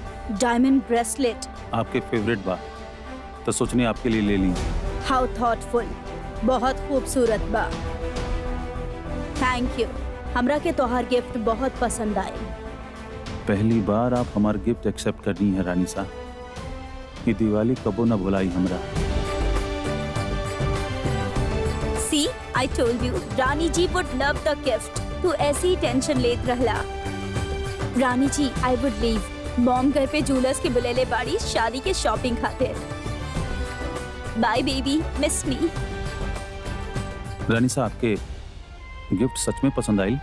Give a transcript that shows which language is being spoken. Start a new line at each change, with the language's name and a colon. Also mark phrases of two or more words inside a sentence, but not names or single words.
English: diamond bracelet.
Bhojpuri: आपके फेवरेट बा, तो सोचने आपके लिए ले ली।
English: how thoughtful,
Bhojpuri: बहुत खूबसूरत बा।
English: thank you,
Bhojpuri: हमरा के तोहार गिफ्ट बहुत पसंद आए। पहली बार आप हमार गिफ्ट एक्सेप्ट करनी है रानी साहब। ये दिवाली कबो ना भुलाई हमरा।
English: see, I told you, रानी जी would love the gift.
Bhojpuri: तू ऐसी ही टेंशन लेत रहला। रानी जी,
English: I would leave.
Bhojpuri: मॉम घर पे जूलर्स के बुलेले बाड़ी शादी के शॉपिंग खातिर।
English: bye baby, miss me.
Bhojpuri: रानी साहब, आपके गिफ्ट सच में पसंद आई?